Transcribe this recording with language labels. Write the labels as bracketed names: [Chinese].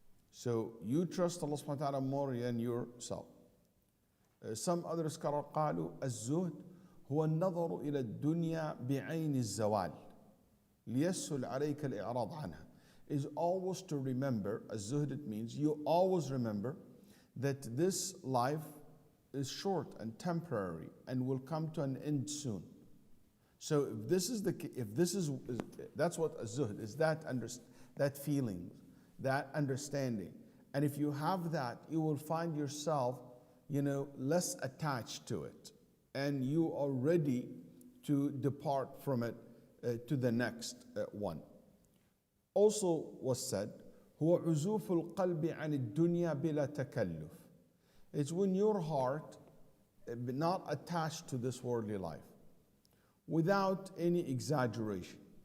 [English] So you trust Allah subhanahu wa ta'ala more than yourself. Some other scholars [Arabic] قالوا الزهد هو النظر إلى الدنيا بعين الزوال ليسهل عليك الإعراض عنها. [English] Is always to remember, az-zuhd it means you always remember that this life is short and temporary and will come to an end soon. So if this is that's what az-zuhd is, that feeling, that understanding. And if you have that, you will find yourself, less attached to it, and you are ready to depart from it to the next one. Also was said, [Arabic] هو عزوف القلب عن الدنيا بلا تكلف. [English] It's when your heart not attached to this worldly life, without any exaggeration.